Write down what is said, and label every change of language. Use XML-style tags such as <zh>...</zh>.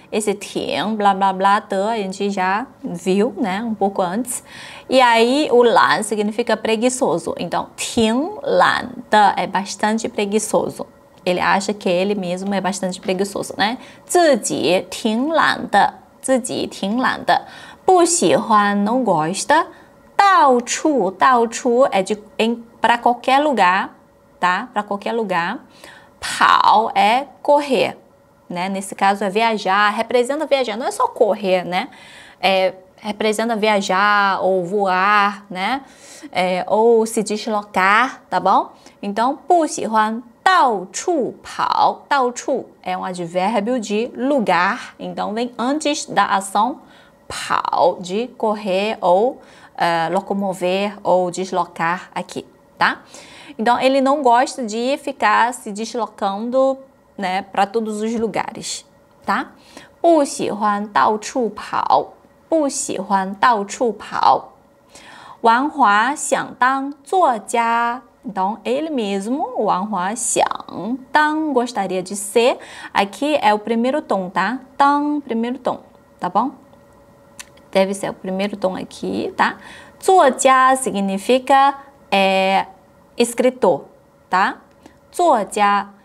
<pt>Esse 挺 blá blá blá de a gente já viu, né, um pouco antes. E aí o 懒 significa preguiçoso, então</pt> <zh>挺懒的</zh> <pt>é bastante preguiçoso, Ele acha que ele mesmo é bastante preguiçoso, né?</pt> <zh>自己挺懒的，自己挺懒的，不喜欢</zh> <pt>não gosta，</pt> <zh>到处</zh> <pt>é para qualquer lugar, tá? Para qualquer lugar. 跑 é correr, né? Nesse caso é viajar, representa viajar, não é só correr, né? Representa viajar ou voar, né? Ou se deslocar, tá bom? Então,</pt> <zh>不喜欢到处跑，</zh> <pt>到处é um advérbio de lugar, então vem antes da ação 跑, de correr ou locomover ou deslocar aqui, tá? Então, ele não gosta de ficar se deslocando, né, para todos os lugares, tá?</pt> <zh>不喜欢到处跑，不喜欢到处跑。王华想当作家。</zh> <pt>Então, ele mesmo, o Wang Hua xiang, tang, gostaria de ser. Aqui é o primeiro tom, tá? Tang, primeiro tom, tá bom? Deve ser o primeiro tom aqui, tá? 作家 significa escritor, tá? 作家.</pt>